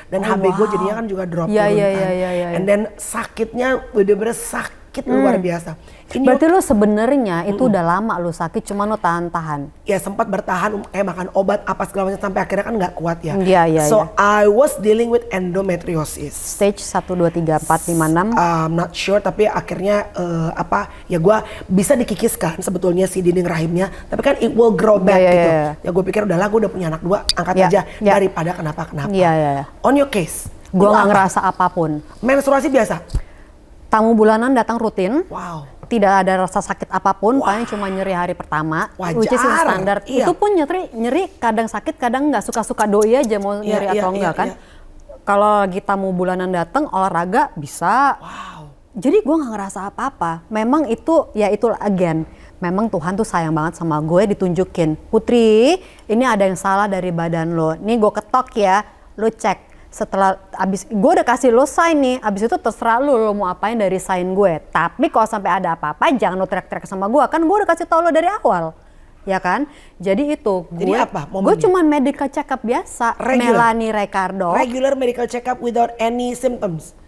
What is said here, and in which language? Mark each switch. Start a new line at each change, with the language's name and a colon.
Indonesian: Dan HB gue jadinya kan juga drop turun kan.
English: And then
Indonesian: sakitnya bener-bener sakit luar biasa. Berarti lu sebenarnya itu udah lama lu sakit, cuma lu tahan-tahan. Ya sempat bertahan, makan obat apa segala macam sampai akhirnya kan nggak kuat ya.
English: So I was dealing with endometriosis. Stage 1, 2, 3, 4, 5, 6. Not sure,
Indonesian: tapi akhirnya gue bisa dikikiskan sebetulnya si dinding rahimnya, tapi kan
English: it will grow back
Indonesian: gitu. Ya gue pikir udahlah, gue udah punya anak 2, angkat aja daripada kenapa-kenapa.
English: On your case,
Indonesian: gue nggak ngerasa apapun. Menstruasi biasa. Tamu bulanan datang rutin. Wow. Tidak ada rasa sakit apapun, paling cuma nyeri hari pertama,
English: which is standar.
Indonesian: Itu pun nyeri kadang sakit, kadang nggak, suka-suka doi aja mau nyeri atau enggak kan. Kalau lagi tamu bulanan datang olahraga bisa. Jadi gue nggak ngerasa apa-apa. Memang itu again, memang Tuhan tuh sayang banget sama gue, ditunjukin, Putri, ini ada yang salah dari badan lo. Nih gue ketok ya, lo cek. Setelah abis gue udah kasih lo sign nih, abis itu terserah lo mau apain dari sign gue. Tapi kalau sampai ada apa-apa jangan lo teriak-teriak sama gue, kan gue udah kasih tau lo dari awal, ya kan? Jadi itu gue cuman medical check up biasa. Melanie Ricardo.
English: Regular medical check up without any symptoms.